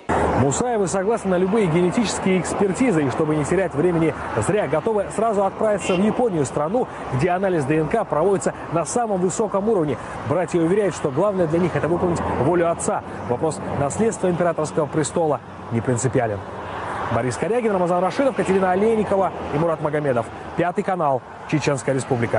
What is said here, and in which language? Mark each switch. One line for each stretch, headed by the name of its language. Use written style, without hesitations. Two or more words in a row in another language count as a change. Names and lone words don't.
Russian: Мусаевы согласны на любые генетические экспертизы, и чтобы не терять времени зря, готовы сразу отправиться в Японию, страну, где анализ ДНК проводится на самом высоком уровне. Братья уверяют, что главное для них – это выполнить волю отца. Вопрос наследства императорского престола не принципиален. Борис Корягин, Рамазан Рашидов, Катерина Олейникова и Мурат Магомедов. 5 канал. Чеченская Республика.